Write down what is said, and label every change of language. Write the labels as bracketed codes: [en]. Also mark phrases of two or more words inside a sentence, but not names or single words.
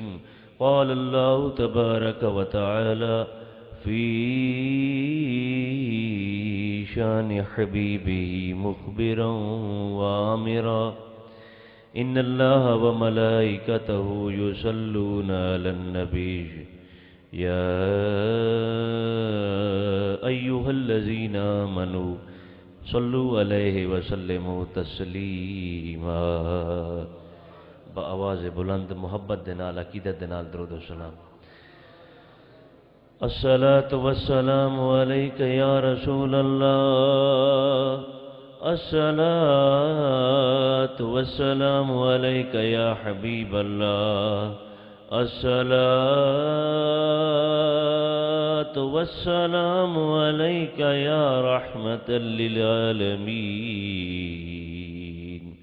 [ar] قال الله تبارك وتعالى في شان حبيبه مخبرا وآمرا: إن الله وملائكته يصلون على النبي يا أيها الذين آمنوا صلوا عليه وسلموا تسلیما. [pa] بآواز بلند محبت دے نال عقیدت دے نال درود و سلام. [ar] الصلاة والسلام عليك يا رسول الله. الصلاة والسلام عليك يا حبيب الله. الصلاة والسلام عليك يا رحمة للعالمين.